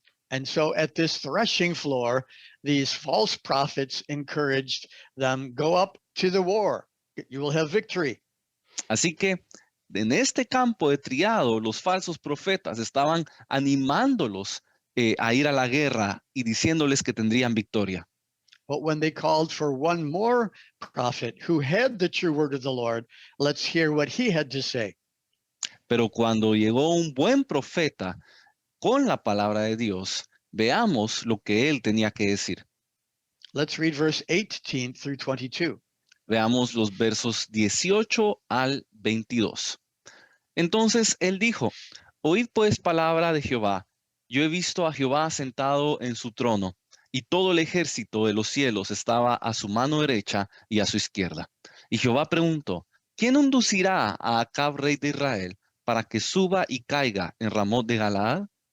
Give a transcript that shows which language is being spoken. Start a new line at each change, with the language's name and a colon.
English: And so at this threshing floor, these false prophets encouraged them, go up to the war. You will have victory.
Spanish: Así que en este campo de triado, los falsos profetas estaban animándolos a ir a la guerra y diciéndoles que tendrían victoria.
English: But when they called for one more prophet who had the true word of the Lord, let's hear what he had to say.
Spanish: Pero cuando llegó un buen profeta con la palabra de Dios, veamos lo que él tenía que decir.
English: Let's read verse 18 through 22.
Spanish: Veamos los versos 18 al 22. Entonces él dijo, oíd pues palabra de Jehová. Yo he visto a Jehová sentado en su trono, y todo el ejército de los cielos estaba a su mano derecha y a su izquierda. Y Jehová preguntó, ¿quién inducirá a Acab, rey de Israel, para que suba y caiga en Ramot de Galaad?